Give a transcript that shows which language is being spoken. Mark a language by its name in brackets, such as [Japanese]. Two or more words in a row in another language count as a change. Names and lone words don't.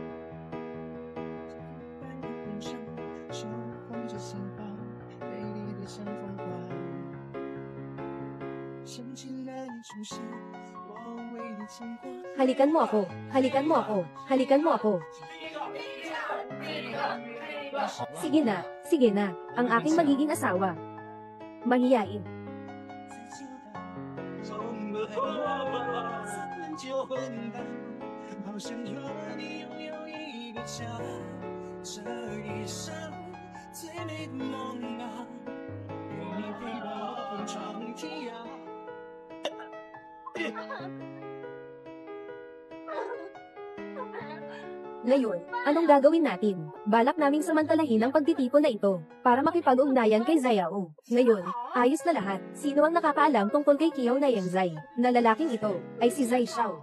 [Filipino] Halikan mo ako, halikan mo ako, halikan mo ako. Sige na, ang aking magiging asawa. Mahiyain. [Chinese] 昏倒，好想和你拥有一个家，这一生最美的梦啊，有你陪伴我横闯天涯。 [Filipino] Ngayon, anong gagawin natin? Balak naming samantalahin ang pagtitipon na ito, para makipag-ugnayan kay Zayao. Ngayon, ayos na lahat. Sino ang nakakaalam tungkol kay Kiao na Yang Zai? Na lalaking ito, ay si Zai Xiao.